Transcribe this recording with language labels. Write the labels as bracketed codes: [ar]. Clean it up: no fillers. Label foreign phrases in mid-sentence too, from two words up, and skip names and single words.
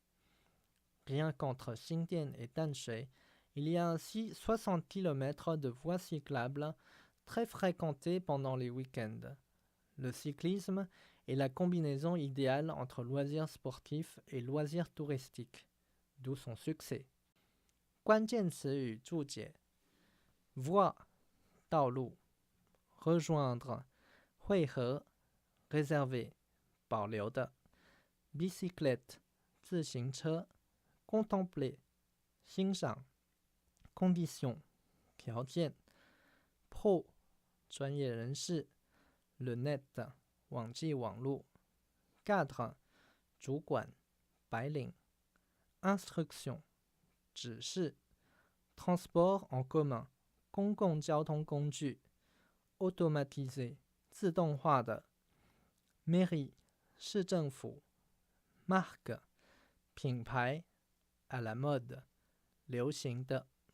[fr] Rien qu'entre Xingdian et Tanshui, il y a ainsi 60 km de voies cyclables très fréquentées pendant les week-ends. Le cyclisme est la combinaison idéale entre loisirs sportifs et loisirs touristiques, d'où son succès. [zh] 关键词语注解 voie 道路 rejoindre 汇合 réservé 保留的 bicyclette 自行车 contempler 欣赏 condition 条件 pro 专业人士 [fr] le net [zh] 网际网路 cadre 主管白领 instruction 指示 [fr] transport en commun [zh] 公共交通工具 automatisé 自动化的 mairie 市政府 marque 品牌 [fr] à la mode [zh] 流行的